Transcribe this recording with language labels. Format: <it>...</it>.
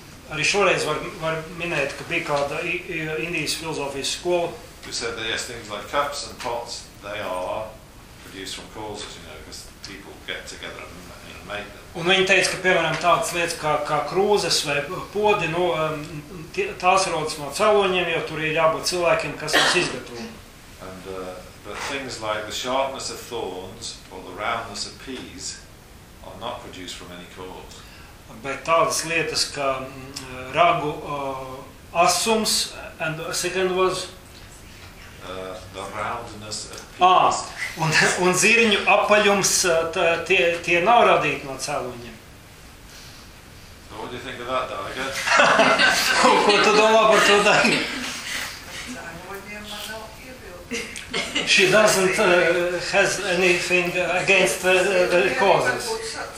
<lv>Arī šoreiz var minēt, ka bija kāda Indijas filozofijas skola.</lv> <en>Who said that, yes, things like cups and pots, they are produced from causes, you know, because people get together and you know, make them.</en> <lv>Un viņi teica, ka, piemēram, tādas lietas kā krūzes vai podi, nu, tās rodas no cēloņiem, jo tur ir jābūt cilvēkiem, kas mums izgatavo.</lv> <en>And but things like the sharpness of thorns or the roundness of peas are not produced from any cause.</en> <lv>Bet tādas lietas kā ragu asums,</lv> <en>and the second was... The roundness of peas.</en> <lv>Un zirņu apaļums, tie nav radīti no cēloņiem.</lv> <en>So what do you think of that, Daga?</en> <lv>Ko tu domā par to, Daga? Cēloņiem man nav iebildi.</lv> <en>She doesn't has anything against the causes.</en>